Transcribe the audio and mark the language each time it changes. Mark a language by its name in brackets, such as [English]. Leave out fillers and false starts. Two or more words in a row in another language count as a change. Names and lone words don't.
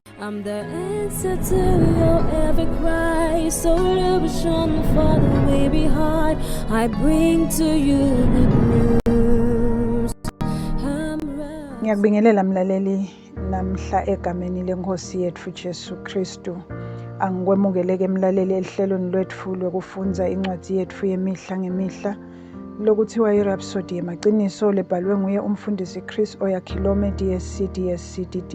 [English] I'm the answer to your every cry. So illusion for the way behind. I bring to you good news. [Swati] Ngiyakubingelela mlaleli namhla egameni leNkosi yethu Jesu Kristu. Angikwemukeleke mlaleli ehlelweni lwethu lokufunza incwadi yethu yemihla ngemihla lokuthiwa iRhapsody yemaqiniso lebhalwe nguye umfundisi Chris Oyakhilome DSC DSCDD.